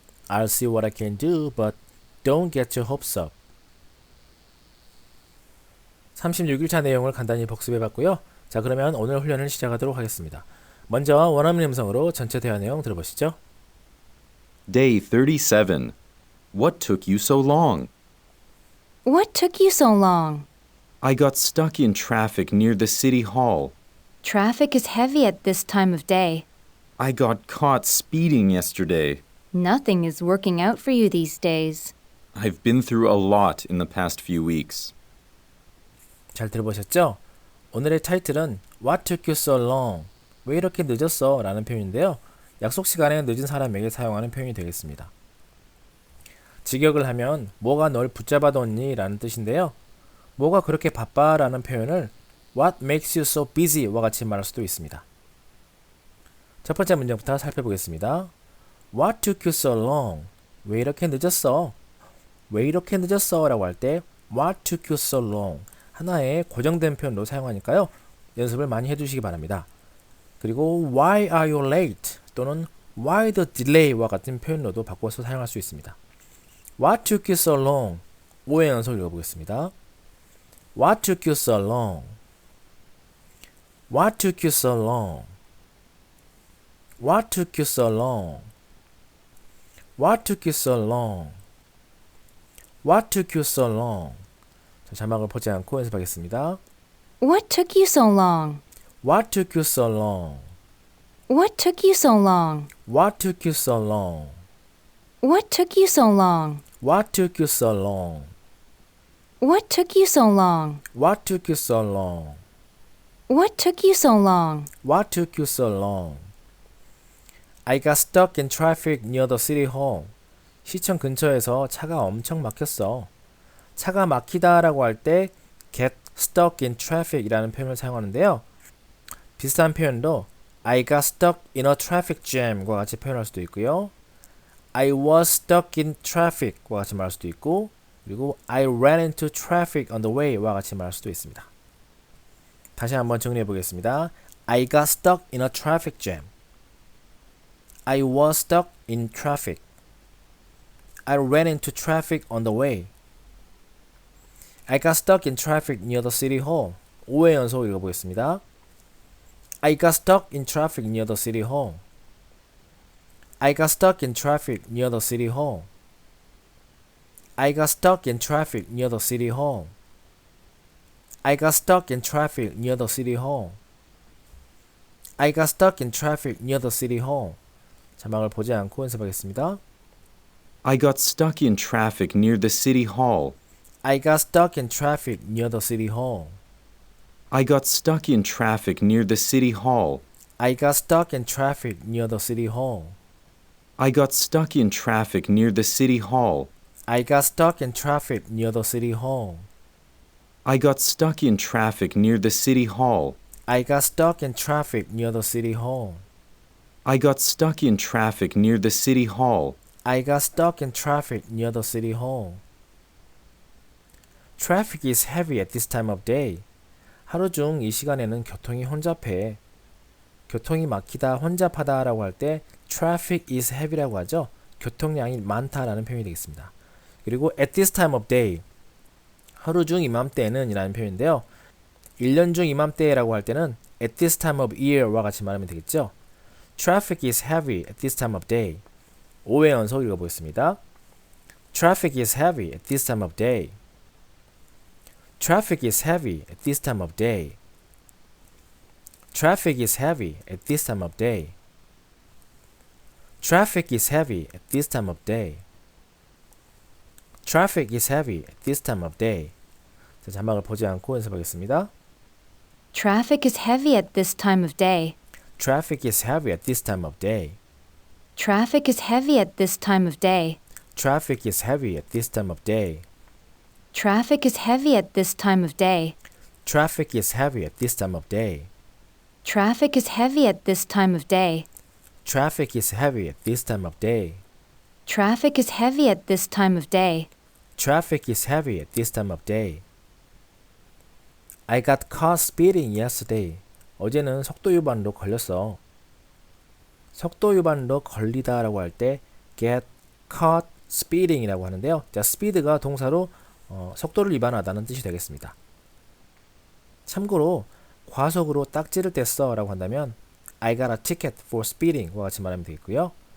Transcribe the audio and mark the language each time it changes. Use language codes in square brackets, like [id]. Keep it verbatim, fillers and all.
[en] I'll see what I can do, but don't get your hopes up. [ko] 삼십육 일차 내용을 간단히 복습해봤고요. 자, 그러면 오늘 훈련을 시작하도록 하겠습니다. 먼저 원어민 음성으로 전체 대화 내용 들어보시죠. [en] Day thirty-seven. What took you so long? What took you so long? I got stuck in traffic near the city hall. Traffic is heavy at this time of day. I got caught speeding yesterday. Nothing is working out for you these days. I've been through a lot in the past few weeks. [ko] 잘 들어보셨죠? 오늘의 타이틀은 [en] What took you so long? [ko] 왜 이렇게 늦었어? 라는 표현인데요. 약속 시간에 늦은 사람에게 사용하는 표현이 되겠습니다. 직역을 하면 뭐가 널 붙잡아뒀니? 라는 뜻인데요. 뭐가 그렇게 바빠? 라는 표현을 [en] What makes you so busy? [ko] 와 같이 말할 수도 있습니다. 첫 번째 문장부터 살펴보겠습니다. [en] What took you so long? [ko] 왜 이렇게 늦었어? 왜 이렇게 늦었어? 라고 할 때 [en] What took you so long? [ko] 하나의 고정된 표현으로 사용하니까요. 연습을 많이 해주시기 바랍니다. 그리고 [en] Why are you late? [ko] 또는 [en] Why the delay [ko] 와 같은 표현으로도 바꿔서 사용할 수 있습니다. [en] What took you so long? [ko] 오의 연속 읽어보겠습니다. [en] What took you so long? What took you so long? What took you so long? What took you so long? What took you so long? [ko] 자, 자막을 보지 않고 연습하겠습니다. [en] What took you so long? What took you so long? What took you so long? What took you so long? What took you so long? What took you so long? What took you so long? What took you so long? What took you so long? What took you so long? I got stuck in traffic near the city hall. [ko] 시청 근처에서 차가 엄청 막혔어. 차가 막히다라고 할 때 [en] get stuck in traffic [ko] 이라는 표현을 사용하는데요. 비슷한 표현도 [en] I got stuck in a traffic jam [ko] 과 같이 표현할 수도 있고요. [en] I was stuck in traffic [ko] 과 같이 말할 수도 있고, 그리고 [en] I ran into traffic on the way [ko] 와 같이 말할 수도 있습니다. 다시 한번 정리해 보겠습니다. [en] I got stuck in a traffic jam. I was stuck in traffic. I ran into traffic on the way. I got stuck in traffic near the city hall. [ko] 오 회 연속 읽어보겠습니다. [en] I got stuck in traffic near the city hall. I got stuck in traffic near the city hall. I got stuck in traffic near the city hall. I got stuck in traffic near the city hall. I got stuck in traffic near the city hall. [ko] 자막을 보지 않고 연습하겠습니다. [en] I got stuck in traffic near the city hall. I got stuck in traffic near the city hall. I got stuck in traffic near the city hall. I got stuck in traffic near the city hall. I got stuck in traffic near the city hall. I got stuck in traffic near the city hall. I got stuck in traffic near the city hall. I got stuck in traffic near the city hall. I got stuck in traffic near the city hall. I got stuck in traffic near the city hall. Traffic is heavy at this time of day. [ko] 하루 중 이 시간에는 교통이 혼잡해. 교통이 막히다, 혼잡하다 라고 할 때 [en] traffic is heavy [ko] 라고 하죠. 교통량이 많다라는 표현이 되겠습니다. 그리고 [en] at this time of day, [ko] 하루 중 이맘때에는 이라는 표현인데요. 일 년 중 이맘때라고 할 때는 [en] at this time of year [ko] 와 같이 말하면 되겠죠. [en] Traffic is heavy at this time of day. [ko] 오 회 연속 읽어보겠습니다. [en] Traffic is heavy at this time of day. Traffic is heavy at this time of day. Traffic is heavy at this time of day. Traffic is heavy at this time of day. Traffic is heavy at this time of day. [ko] 자, 자막을 보지 않고 연습하겠습니다. [en] Traffic is heavy at this time of day. Traffic is heavy at this time of day. Traffic is heavy at this time of day. Traffic is heavy at this time of day. Traffic is heavy at this time of day. Traffic is heavy at this time of day. Traffic is heavy at this time of day. Traffic is heavy at this time of day. Traffic is heavy at this time of day. Traffic is heavy at this time of day. I got caught speeding yesterday. [ko] 어제는 속도 위반으로 걸렸어. 속도 위반으로 걸리다 라고 할 때 [en] get caught speeding [ko] 이라고 하는데요. 자, speed가 동사로 어, 속도를 위반하다는 뜻이 되겠습니다. 참고로 과속으로 딱지를 뗐어 라고 한다면 [en] I got a ticket for speeding [ko] 와 같이 말하면 되겠고요.